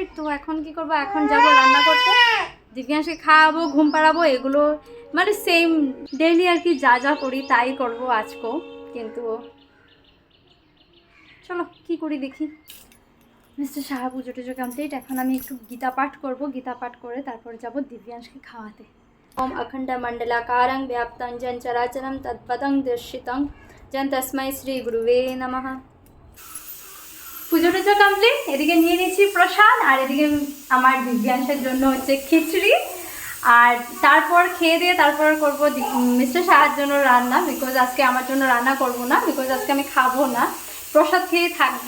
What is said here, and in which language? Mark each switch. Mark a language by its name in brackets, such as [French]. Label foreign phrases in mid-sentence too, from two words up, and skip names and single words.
[Bangla] তো এখন কি করবো, এখন যাবো রান্না করতে, দিব্যাংশকে খাওয়াবো, ঘুম পাড়াবো, এগুলো মানে [English] same daily [Bangla] আর কি যা যা করি তাই করবো আজকেও। কিন্তু চলো কি করি দেখি। মিস্টার সাহা পুজো টুজো কমপ্লিট, এখন আমি একটু গীতা পাঠ করবো, গীতা পাঠ করে তারপরে যাবো দিব্যাংশকে খাওয়াতে। [Sanskrit] ओम अखंड मंडलाकारं व्याप्तं जन चराचरं तत्पदं दर्शितं जन तस्मै श्री गुरुवे नमः। [Bangla] পুজো টুজো কমপ্লিট, এদিকে নিয়ে নিচ্ছি প্রসাদ, আর এদিকে আমার দিব্যাংশের জন্য হচ্ছে খিচড়ি। আর তারপর খেয়ে দিয়ে তারপর করবো মিস্টার সাহার জন্য রান্না, বিকজ আজকে আমার জন্য রান্না করব না, বিকজ আজকে আমি খাবো না, প্রসাদ খেয়ে থাকবো।